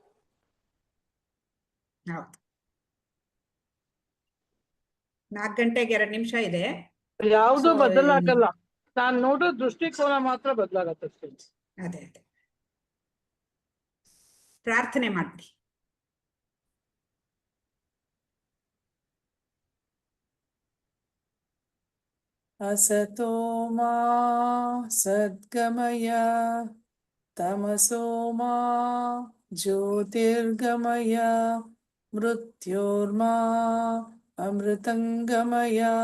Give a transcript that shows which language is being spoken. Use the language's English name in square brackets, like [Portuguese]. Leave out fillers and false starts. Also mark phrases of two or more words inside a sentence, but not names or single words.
[Kannada] ಹೌದು. 4 ಗಂಟೆಗೆ 2 ನಿಮಿಷ ಇದೆ. ಯಾವುದು So, ಬದಲಾಗಲ್ಲ, ನಾನ್ ನೋಡೋ ದೃಷ್ಟಿಕೋನ ಮಾತ್ರ ಬದಲಾಗತ್ತೆ. ಅದೇ ಪ್ರಾರ್ಥನೆ ಮಾಡ್ಬಿಡಿ. [Sanskrit] असतो मा सद्गमय तमसो मा ज्योतिर्गमय मृत्योर्मा अमृतंगमय।